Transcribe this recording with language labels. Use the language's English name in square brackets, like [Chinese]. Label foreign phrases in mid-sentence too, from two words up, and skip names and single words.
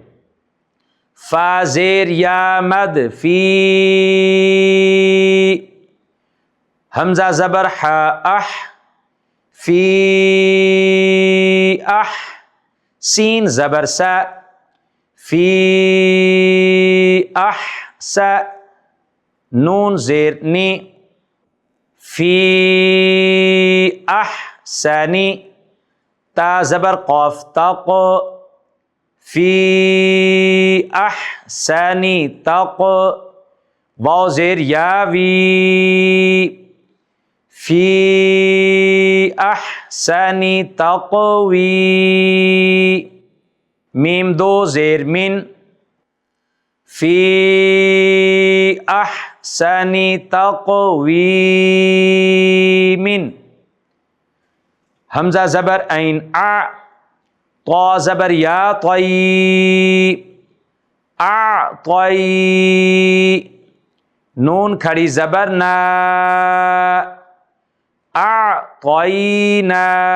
[Urdu] فا زیر یا مد فی، حمزہ زبر ح اح، فی اح، سین زبر سا، فی اح سا، نون زیر نی، فی احسنی، تا زبر قاف تق، فی احسنی تق، واو زیر یا وی، فی احسنی تقوی، میم دو زیر من، فی [Arabic] احسنی تقویم، [Urdu] حمزہ زبر عین ا، طا زبر یا طی، اعطی، نون کھڑی زبر نا، اعطینا،